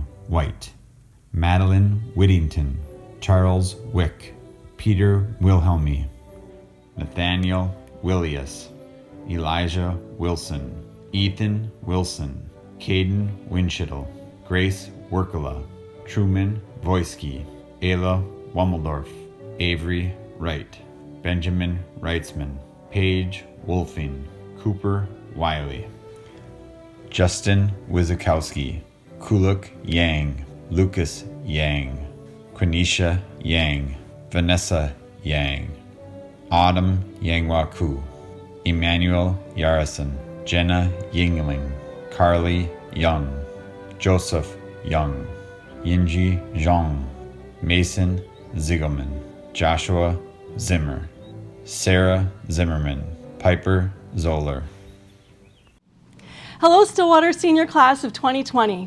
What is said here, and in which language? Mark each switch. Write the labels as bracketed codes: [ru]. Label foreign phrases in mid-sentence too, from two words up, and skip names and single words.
[en] White, Madeline Whittington, Charles Wick, Peter Wilhelmy, Nathaniel Willius, Elijah Wilson, Ethan Wilson, Caden Winchittle, Grace Workala, Truman Voisky, Ayla Wummeldorf, Avery Wright, Benjamin Reitzman, Paige Wolfing, Cooper Wiley, Justin Wizakowski, Kuluk Yang, Lucas Yang, Quenisha Yang, Vanessa Yang, Autumn Yangwaku, Emmanuel Yarison, Jenna Yingling, Carly Young, Joseph Young, Yinji Zhang, Mason Ziegelman, Joshua Zimmer, Sarah Zimmerman, Piper Zoller. Hello, Stillwater Senior Class of 2020.